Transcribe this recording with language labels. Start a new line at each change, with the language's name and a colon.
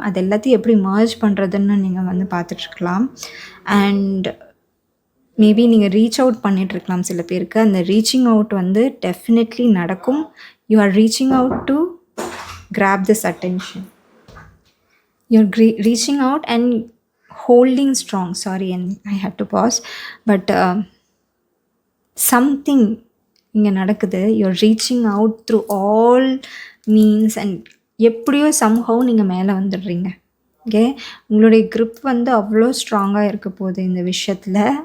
Tamil: அது எல்லாத்தையும் எப்படி மர்ஜ் பண்ணுறதுன்னு நீங்கள் வந்து பார்த்துட்ருக்கலாம். அண்ட் மேபி நீங்கள் ரீச் அவுட் பண்ணிகிட்ருக்கலாம் சில பேருக்கு. அந்த ரீச்சிங் அவுட் வந்து டெஃபினெட்லி நடக்கும்.
English: You are reaching out to grab this attention. You are reaching out and holding strong. Sorry, and I had to pause, but something
Tamil: இங்கே நடக்குது.
English: you're reaching out through all means and
Tamil: எப்படியோ
English: somehow
Tamil: நீங்கள் மேலே வந்துடுறீங்க. Okay, உங்களுடைய grip வந்து அவ்வளோ ஸ்ட்ராங்காக இருக்க போகுது இந்த விஷயத்தில்.